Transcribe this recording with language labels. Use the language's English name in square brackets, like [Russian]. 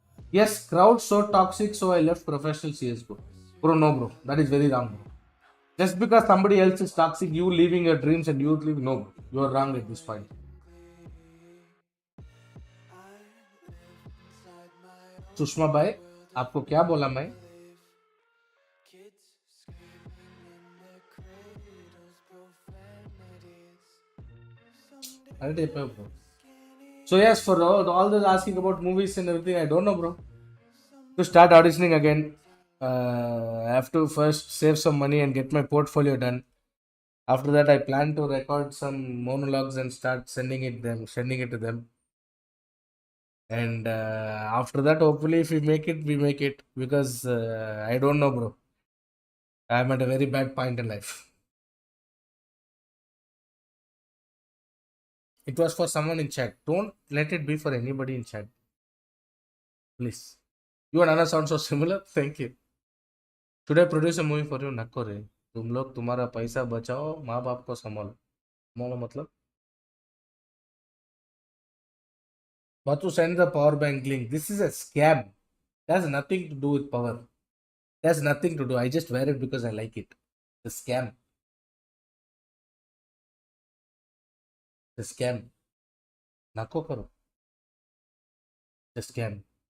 [English] Yes, crowd so toxic, so I left professional CS:GO. Bro, no, bro. That is very wrong, bro. Just because somebody else is toxic, you leaving your dreams and you leave, no, bro. You are wrong at this point. [Hindi] Sushma भाई, आपको क्या बोला मैं? [English] I'll take it, bro. So yes, for all those asking about movies and everything, I don't know, bro. To start auditioning again, I have to first save some money and get my portfolio done. After that, I plan to record some monologues and start sending it to them. And after that, hopefully, if we make it, we make it. Because I don't know, bro. I'm at a very bad point in life. It was for someone in chat. Don't let it be for anybody in chat. Please. You and Anna sound so similar. Thank you. Should I produce a movie for you? [Hindi] Nakko re. तुम लोग तुम्हारा पैसा बचाओ, माँ बाप को संभालो. संभालो मतलब? [English] But to send the power bank link. This is a scam. It has nothing to do with power. It has nothing to do. I just wear it because I like it. The scam. The scam. [Hindi] Nakko karo. [English] The scam.